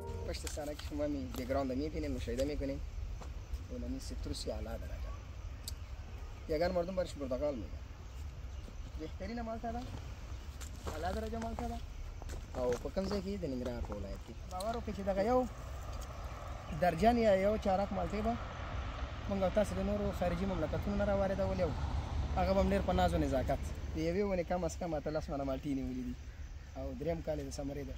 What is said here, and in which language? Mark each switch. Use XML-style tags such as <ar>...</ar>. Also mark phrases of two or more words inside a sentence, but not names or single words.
<fa>پشت صحنه که شما بگراند میبینیم، مشاهده میکنیم اونمی سیتروس اعلی درجه. یگان مردم برش پرتقال میگن. بهترین مالتا ده، اعلی درجه مالتا ده.</fa> <ps>او په کوم ځای کې د ننګرهار په ولایت کې باور وکړئ چې دغه یو درجن یا یو چارک مالټې به موږ او تاسو د نورو خارجي مملکتونو نه راواردولې وو. هغه به هم ډېر په ناز و نزاکت د یوې ونې کم از کم 18 منه مالټې نیولې دي او درېیم کال یې د ثمرې ده.</ps>